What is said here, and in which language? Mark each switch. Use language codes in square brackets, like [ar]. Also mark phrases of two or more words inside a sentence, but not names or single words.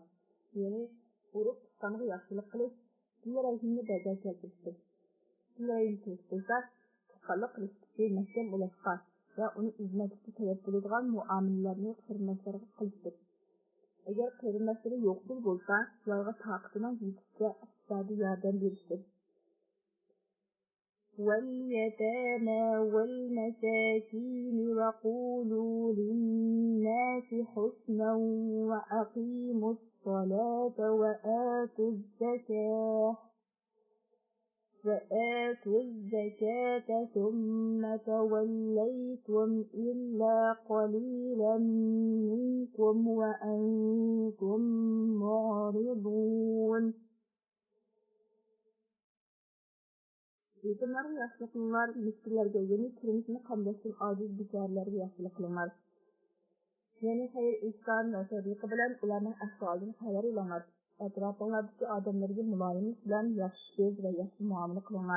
[uz] Ya'ni urug' tuqqanga yaxshilik qilish, rahimni bajo keltirishdir. Rahim bo'lsa, tuqqanlik qilishga mahkam bo'lishqa va uni izlashga sabab bo'ladigan muomalalarni qarindoshlarga qilishdir. Agar qarindoshlari yo'qsul bo'lsa, ularga taqatining yetishiga iqtisodiy yordam berishdir. [ar] واليتامى والمساكين وقولوا للناس حسنا وأقيموا الصلاة وآتوا الزكاة ثم توليتم إلا قليلا منكم وأنتم معرضون. [uz] Yetimlarga yaxshilik qilinglar, miskinlarga, ya'ni turmushini qamdashdan ojiz bechoralarga yaxshilik qilinglar. Ya'ni xayr ihson va sadiqa bilan ularning ahvolidan xabar olinglar. Atrofinglardagi odamlarga muloyimlik bilan yaxshi so'z va yaxshi muomala qilinglar.